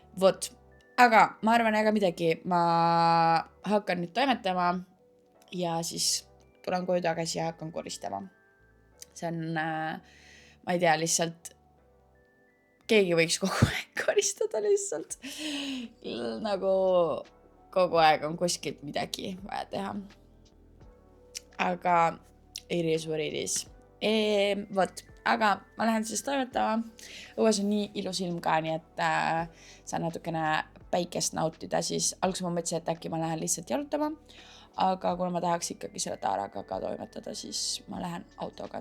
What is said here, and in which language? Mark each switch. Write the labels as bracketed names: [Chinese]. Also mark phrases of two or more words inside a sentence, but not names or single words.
[Estonian] Vot, aga ma arvan, ega midagi, ma hakkan nüüd toimetama ja siis tulen koju tagasi ja hakkan koristama. See on, ma ei tea, lihtsalt keegi võiks kogu aeg koristada lihtsalt. Nagu kogu aeg on kuskilt midagi vaja teha. Aga [English] it is what it is. [Estonian] Vot, aga ma lähen siis toimetama. Õues on nii ilus ilm ka, nii et saan natukene päikest nautida. Siis alguses ma mõtlesin, et äkki ma lähen lihtsalt jalutama. Aga kuna ma tahaks ikkagi selle Taaraga ka toimetada, siis ma lähen autoga.